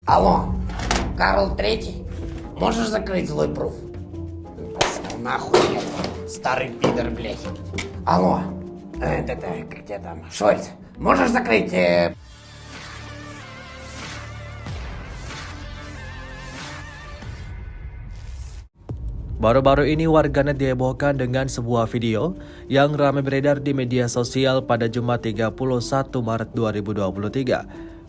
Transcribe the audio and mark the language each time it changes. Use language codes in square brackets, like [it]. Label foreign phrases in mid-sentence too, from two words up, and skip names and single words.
[ru] Алло, Карл Третий, можешь закрыть злой пруф? Пошел нахуй, блядь, старый пидор, блядь. Алло, как тебя там, Шольц, можешь закрыть... [id] Baru-baru ini warganet dihebohkan dengan sebuah video yang ramai beredar di media sosial pada Jumat 31 Maret 2023.